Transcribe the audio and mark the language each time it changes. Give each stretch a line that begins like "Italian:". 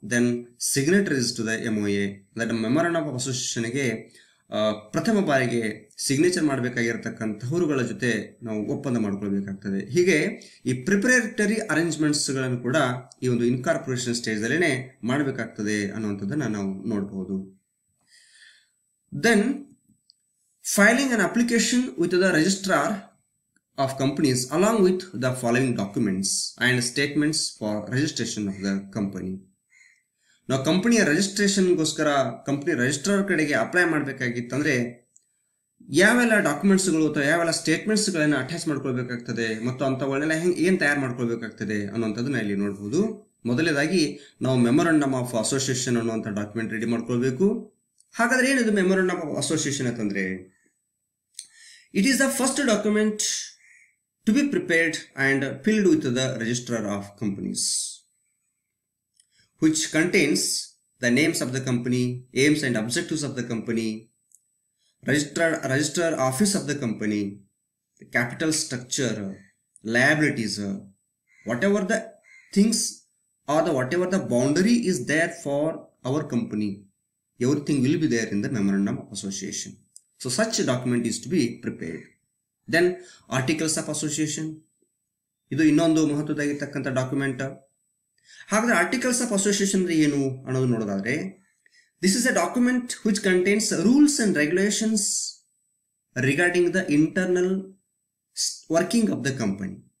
English: then signatories to the MOA, that
Kannada: memorandum of ಅಸೋಸಿಯೇಷನ್ಗೆ ಪ್ರಥಮ ಬಾರಿಗೆ signature ಮಾಡಬೇಕಾಗಿರತಕ್ಕಂಥವರುಗಳ ಜೊತೆ ನಾವು ಒಪ್ಪಂದ ಮಾಡ್ಕೊಳ್ಬೇಕಾಗ್ತದೆ. ಹೀಗೆ ಈ ಪ್ರಿಪರೇಟರಿ ಅರೇಂಜ್ಮೆಂಟ್ಸ್ಗಳನ್ನು ಕೂಡ ಈ ಒಂದು ಇನ್ಕಾರ್ಪೊರೇಷನ್ ಸ್ಟೇಜ್ದಲ್ಲೇ ಮಾಡಬೇಕಾಗ್ತದೆ ಅನ್ನುವಂಥದ್ದನ್ನು ನಾವು ನೋಡಬಹುದು.
English: Then filing an application with the registrar of companies along with the following documents and statements for registration of the company.
Kannada: ನಾವು ಕಂಪನಿಯ ರಿಜಿಸ್ಟ್ರೇಷನ್ಗೋಸ್ಕರ ಕಂಪನಿ ರಿಜಿಸ್ಟ್ರಾರ್ ಕಡೆಗೆ ಅಪ್ಲೈ ಮಾಡಬೇಕಾಗಿತ್ತಂದ್ರೆ ಯಾವೆಲ್ಲ ಡಾಕ್ಯುಮೆಂಟ್ಸ್ಗಳು ಅಥವಾ ಯಾವೆಲ್ಲ ಸ್ಟೇಟ್ಮೆಂಟ್ಸ್ಗಳನ್ನು ಅಟ್ಯಾಚ್ ಮಾಡ್ಕೊಳ್ಬೇಕಾಗ್ತದೆ ಮತ್ತು ಅಂಥವುಗಳನ್ನೆಲ್ಲ ಏನು ತಯಾರು ಮಾಡ್ಕೊಳ್ಬೇಕಾಗ್ತದೆ ಅನ್ನುವಂಥದ್ದನ್ನ ಇಲ್ಲಿ ನೋಡ್ಬೋದು. ಮೊದಲನೇದಾಗಿ ನಾವು ಮೆಮೊರಾಂಡಮ್ ಆಫ್ ಅಸೋಸಿಯೇಷನ್ ಅನ್ನುವಂಥ ಡಾಕ್ಯುಮೆಂಟ್ ರೆಡಿ ಮಾಡ್ಕೊಳ್ಬೇಕು. ಹಾಗಾದ್ರೆ ಏನಿದು
English: memorandum of association
Kannada: ಅಂತಂದ್ರೆ,
English: It is the first document to be prepared and filed with the registrar of companies, which contains the names of the company, aims and objectives of the company, register office of the company, the capital structure, liabilities, whatever the things or whatever the boundary is there for our company, everything will be there in the memorandum of association. So such a document is to be prepared. Then articles of association,
Kannada: ಇದು ಇನ್ನೊಂದು ಮಹತ್ವದಾಗಿರ್ತಕ್ಕಂಥ document. ಹಾಗಾದ್ರೆ articles of association ಏನು ಅನ್ನೋದು ನೋಡೋದಾದ್ರೆ,
English: This is a document which contains rules and regulations regarding the internal working of the company.